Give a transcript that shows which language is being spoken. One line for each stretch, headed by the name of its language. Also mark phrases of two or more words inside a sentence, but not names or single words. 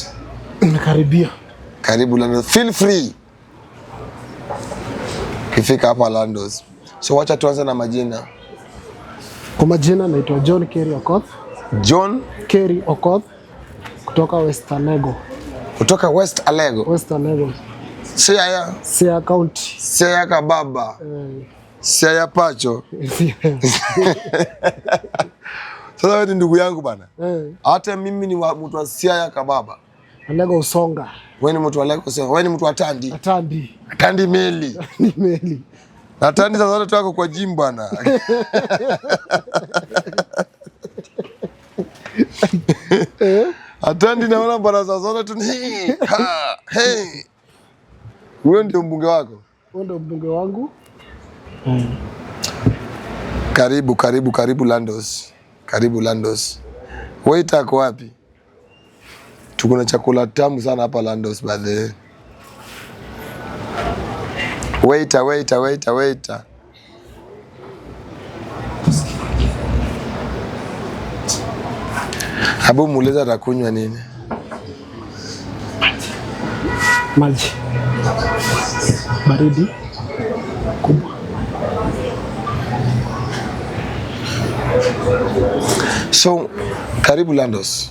Swahili: Nakaribia. Karibu Landos.
English: Feel free
Swahili: kifika hapa Landos. So wacha tuanze na majina. Kwa majina naitwa John Kerry Okoth. John Kerry Okoth kutoka West Alego. Kutoka West Alego. West Alego. Siaya County. Siaya Kababa. Siaya Pacho. Sasa wewe ni ndugu yangu bana. Hata mimi ni mtu wa Siaya Kababa. Alego Usonga. Wewe ni mtu wa Alego Usonga. Wewe ni mtu wa Tandi. Tandi Meli. Meli. Na Tandi sasa zote wako kwa gym bwana. Atandi naona bwana sasa zote tu hey. Wewe ndio mbunge wako? Wewe ndio mbunge wangu. Karibu Landos. Karibu Landos. Waiter ako wapi? Tuko na chakula tamu sana hapa Landos
English: by the way.
Swahili: Waiter. Habu muuliza atakunywa nini? Maji. baridi kubwa. So, karibu Landos.